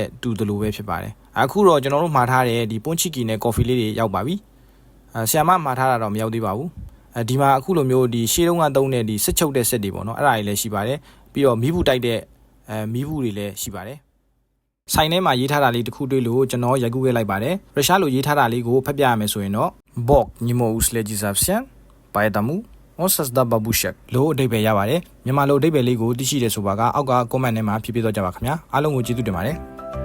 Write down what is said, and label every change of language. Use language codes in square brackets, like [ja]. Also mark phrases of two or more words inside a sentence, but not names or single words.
[my] တူတယ်လို့ပဲဖြစ်ပါတယ်အခုတော့ကျွန်တော်တို့မှာထားတဲ့ဒီ Ponchiki နဲ့ coffee လေးတွေရောက်ပါပြီဆရာမမှာထားတာ တော့မရောက်သေးပါဘူးဒီမှာအခုလိုမျိုးဒီရှေးတုန်းကသုံးတဲ့ဒီစစ်ချုပ်တဲ့စစ်တွေပေါ့နော်အဲ့ဒါတွေလည်းရှိပါတယ်ပြီးတော့မီးဘူးတိုက်တဲ့မီးဘူးတွေလည်းရှိပါတယ်ဆိုင်ထဲမှာရေးထားတာလေးတစ်ခုတွေ့လို့ကျွန်တော်ရိုက်ကူးခဲ့လိုက်ပါတယ်ရုရှားလိုရေးထားတာလေးကိုဖတ်ပြရမယ်ဆိုရင်တော့ [ru] Bog не мог уследить за всем поэтому он создал бабушек [my] လို့အဓိပ္ပာယ်ရပါတယ်မြန်မာလိုအဓိပ္ပာယ်လေးကိုသိရှိတယ်ဆိုပါကအောက်က comment ထဲမှာဖြည့်ပြတော့ကြပါခင်ဗျာအားလုံးကိုကျေးဇူးတင်ပါတယ်